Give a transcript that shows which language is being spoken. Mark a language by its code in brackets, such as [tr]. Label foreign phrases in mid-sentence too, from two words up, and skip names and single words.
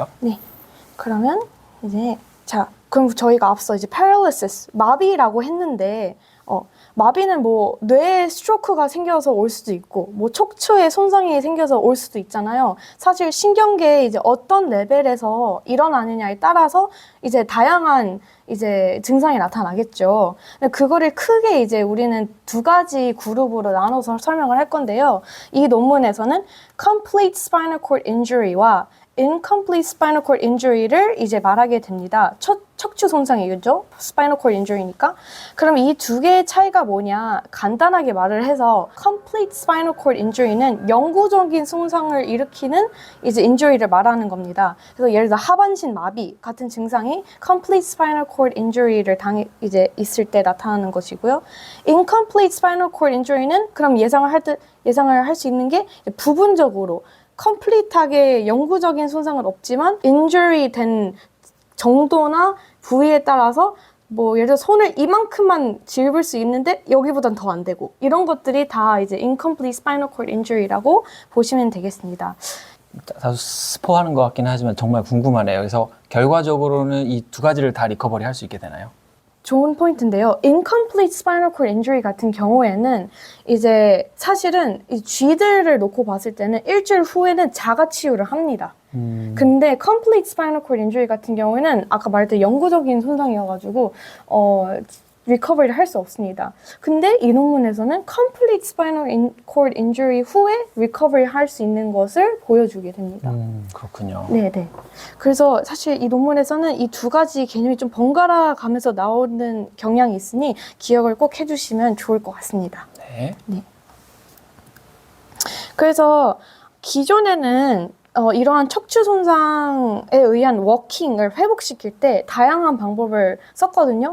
[ko] 네. 그러면 이제 그럼 저희가 앞서 이제 paralysis 마비라고 했는데 마비는 뭐 뇌에 스트로크가 생겨서 올 수도 있고 뭐 척추에 손상이 생겨서 올 수도 있잖아요. 사실 신경계에 이제 어떤 레벨에서 일어나느냐에 따라서 이제 다양한 이제 증상이 나타나겠죠. 근데 그거를 크게 이제 우리는 두 가지 그룹으로 나눠서 설명을 할 건데요. 이 논문에서는 [en] complete spinal cord injury [ko] 와 [en] incomplete spinal cord injury [ko] 를 이제 말하게 됩니다. 척추 손상이겠죠? [en] spinal cord injury니까. [ko] 그럼 이 두 개의 차이가 뭐냐? 간단하게 말을 해서 [en] complete spinal cord injury [ko] 는 영구적인 손상을 일으키는 이제 injury를 말하는 겁니다. 그래서 예를 들어 하반신 마비 같은 증상이 [en] complete spinal cord injury [ko] 를 이제 있을 때 나타나는 것이고요. [en] incomplete spinal cord injury [ko] 는 그럼 예상을 할 수 있는 게 부분적으로 컴플리트하게 영구적인 손상은 없지만 인jury 된 정도나 부위에 따라서 뭐 예를 들어 손을 이만큼만 집을 수 있는데 여기보단 더 안 되고 이런 것들이 다 이제 [en] incomplete spinal cord injury [ko] 라고 보시면 되겠습니다. 다소 스포하는 것 같긴 하지만 정말 궁금하네요. 그래서 결과적으로는 이 두 가지를 다 리커버리 할 수 있게 되나요? 좋은 포인트인데요. [en] incomplete spinal cord injury [ko] 같은 경우에는 이제 사실은 이 쥐들을 놓고 봤을 때는 일주일 후에는 자가 치유를 합니다. 근데 [en] complete spinal cord injury [ko] 같은 경우에는 아까 말했던 영구적인 손상이어가지고 리커버리를 할 수 없습니다. 근데 이 논문에서는 [en] complete spinal cord injury [ko] 후에 리커버리 할 수 있는 것을 보여주게 됩니다. 그렇군요. 네네. 그래서 사실 이 논문에서는 이 두 가지 개념이 좀 번갈아 가면서 나오는 경향이 있으니 기억을 꼭 해주시면 좋을 것 같습니다. 네. 그래서 기존에는 이러한 척추 손상에 의한 워킹을 회복시킬 때 다양한 방법을 썼거든요.